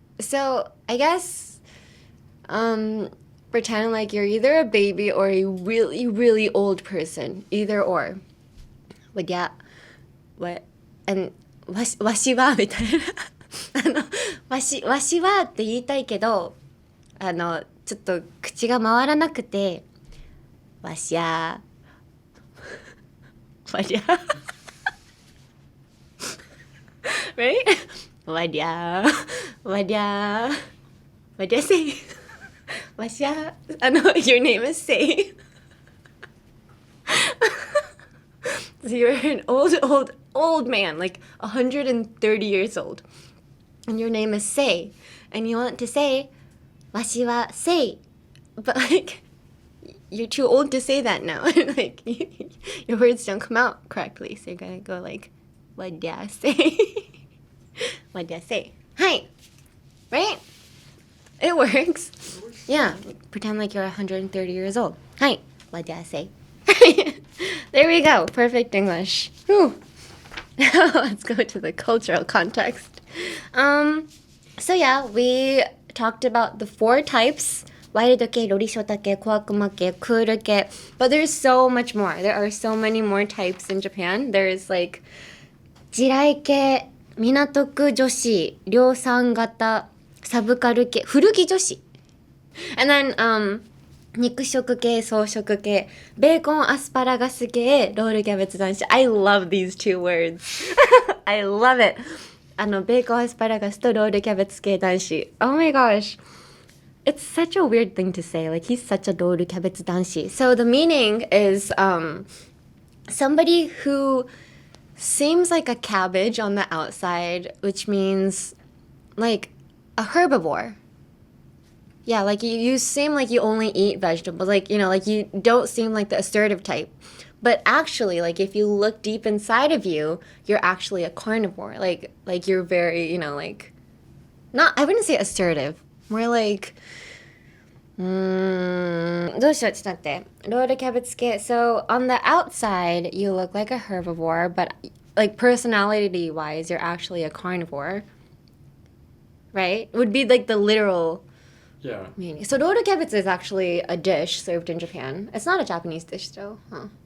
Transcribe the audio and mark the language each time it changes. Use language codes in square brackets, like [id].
[en] So I guess pretend like you're either a baby or a really, really old person. Either or. What do you? What? [ja] And わしはみたいなわしはって言いたいけどちょっと口が回らなくてわしゃわりゃright? わりゃわりゃわりゃせいわしゃ [en] your name is Sei. So you're an old man, like 130 years old. And your name is Sei. And you want to say, [ja] わしはSei. [en] But like, you're too old to say that now. Like, your words don't come out correctly. So you're going to go like, [ja] わりゃせい. わりゃせい. [en] Hi. Right? It works. Yeah. Pretend like you're 130 years old. Hi. [ja] わりゃせい. [en] There we go. Perfect English. Whew. Now let's go to the cultural context. So yeah, we talked about the 4 types. [ja] ワイルド系、ロリショタ系、小悪魔系、クール系. [en] But there's so much more. There are so many more types in Japan. There's like [ja] 地雷系、港区女子、量産型、サブカル系、古着女子. [en] And then, [ja] 肉食系、草食系、ベーコンアスパラガス系、ロールキャベツ男子. [en] I love these 2 words. I love it. [ja] ベーコンアスパラガスとロールキャベツ系男子. [en] Oh my gosh. It's such a weird thing to say. Like, he's such a ロールキャベツ男子. So the meaning is somebody who seems like a cabbage on the outside, which means like a herbivore. Yeah, like you seem like you only eat vegetables. Like, you know, like you don't seem like the assertive type. But actually, like if you look deep inside of you, you're actually a carnivore. Like you're very, you know, like not, I wouldn't say assertive. [ja] More like どうしよう、ちょっと待って。ロールキャベツ系. [en] So on the outside, you look like a herbivore, but like personality-wise, you're actually a carnivore. Right? Would be like the literal Yeah. meaning. So rolled cabbage is actually a dish served in Japan. It's not a Japanese dish though. Huh.